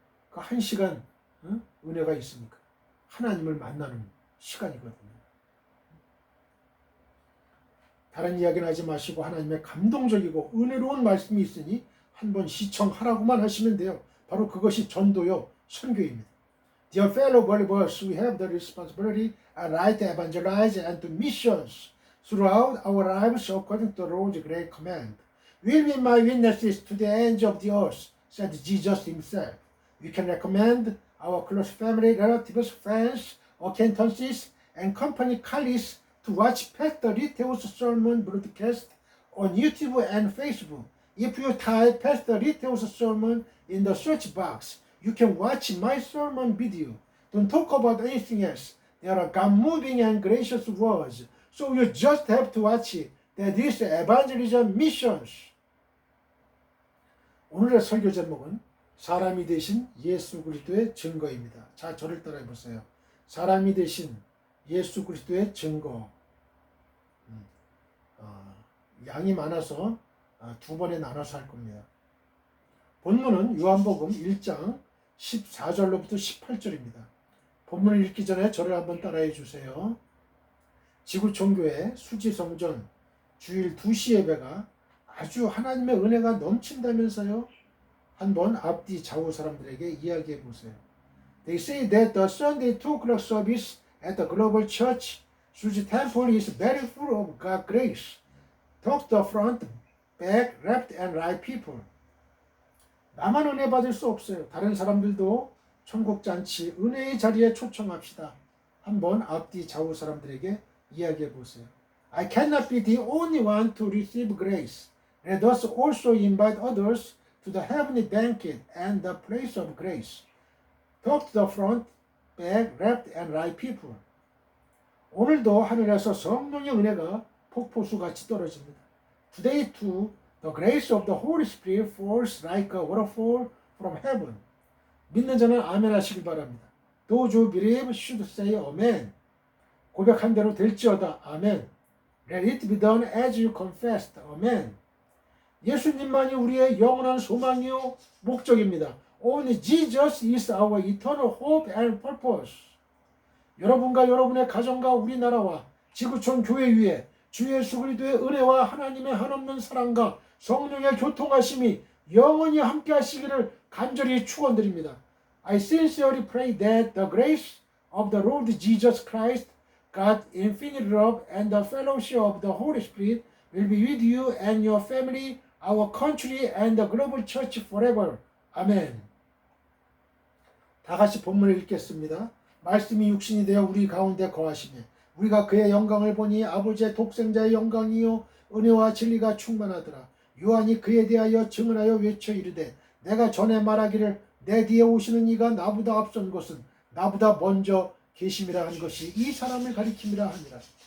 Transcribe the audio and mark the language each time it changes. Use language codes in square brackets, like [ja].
[ko] 그 1시간 은혜가 있으니까 하나님을 만나는 시간이거든요. 다른 이야기는 하지 마시고 하나님의 감동적이고 은혜로운 말씀이 있으니 한번 시청하라고만 하시면 돼요. 바로 그것이 전도요 선교입니다. [en] Dear fellow believers, we have the responsibility and right to evangelize and to missions throughout our lives according to the Lord's great command. Will be my witnesses to the ends of the earth, said Jesus himself. We can recommend our close family, relatives, friends, acquaintances, and company colleagues to watch Pastor Riteo's sermon broadcast on YouTube and Facebook. If you type Pastor Riteo's sermon in the search box, you can watch my sermon video. Don't talk about anything else. There are God-moving and gracious words, so you just have to watch it. That is evangelism missions. [ko] 오늘의 설교 제목은 사람이 되신 예수 그리스도의 증거입니다. 자, 저를 따라해 보세요. 사람이 되신 예수 그리스도의 증거. 양이 많아서 두 번에 나눠서 할 겁니다. 본문은 요한복음 1장 14절로부터 18절입니다. 본문을 읽기 전에 저를 한번 따라해 주세요. 지구촌교회 수지성전 주일 2시 예배가 아주 하나님의 은혜가 넘친다면서요. 한번 앞뒤 좌우 사람들에게 이야기해 보세요. [en] They say that the Sunday 2 o'clock service at the Global Church Suji Temple is very full of God's grace. Talk to the front, back, left and right people. [ko] 나만 은혜 받을 수 없어요. 다른 사람들도 천국잔치 은혜의 자리에 초청합시다. 한번 앞뒤 좌우 사람들에게 이야기해 보세요. [en] I cannot be the only one to receive grace. Let us also invite others to the heavenly banquet and the place of grace. Talk to the front, back, left and right people. [ko] 오늘도 하늘에서 성령의 은혜가 폭포수같이 떨어집니다. [en] Today too, the grace of the Holy Spirit falls like a waterfall from heaven. [ko] 믿는 자는 아멘 하시길 바랍니다. [en] Those who believe should say amen. [ko] 고백한 대로 될지어다. 아멘. [en] Let it be done as you confessed. [ko] 아멘. 예수님만이 우리의 영원한 소망이요 목적입니다. [en] Only Jesus is our eternal hope and purpose. [ko] 여러분과 여러분의 가정과 우리나라와 지구촌 교회 위에 주 예수 그리스도의 은혜와 하나님의 한없는 사랑과 성령의 교통하심이 영원히 함께 하시기를 간절히 축원드립니다. [en] I sincerely pray that the grace of the Lord Jesus Christ, God's infinite love and the fellowship of the Holy Spirit will be with you and your family, our country and the global church forever. [ko] 아멘. 다 같이 본문을 읽겠습니다. 말씀이 육신이 되어 우리 가운데 거하시며 우리가 그의 영광을 보니 아버지의 독생자의 영광이요 은혜와 진리가 충만하더라. 요한이 그에 대하여 증언하여 외쳐 이르되 내가 전에 말하기를 내 뒤에 오시는 이가 나보다 앞선 것은 나보다 먼저 계심이라 한 것이 이 사람을 가리킴이라 하니라.